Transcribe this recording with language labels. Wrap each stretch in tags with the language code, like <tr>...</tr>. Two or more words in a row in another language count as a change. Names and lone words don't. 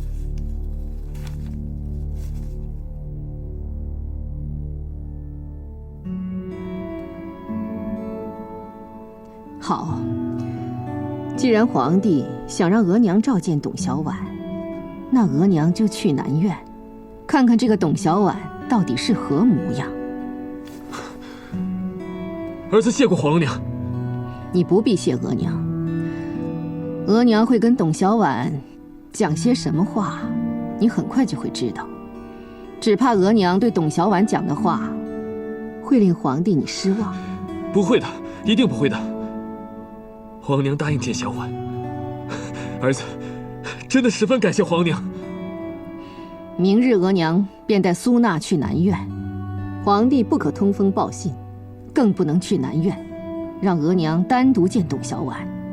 <zh>好，既然皇帝想让额娘召见董小宛，那额娘就去南院，看看这个董小宛到底是何模样。儿子谢过皇额娘。你不必谢额娘，额娘会跟董小宛讲些什么话，你很快就会知道。只怕額娘对董小宛講的話，會令皇帝你失望。不會的，一定不會的。皇娘答應見小婉，兒子真的十分感謝皇娘。明日額娘便帶蘇娜去南院，皇帝不可通風報信，更不能去南院，讓額娘單獨見董小宛。</zh>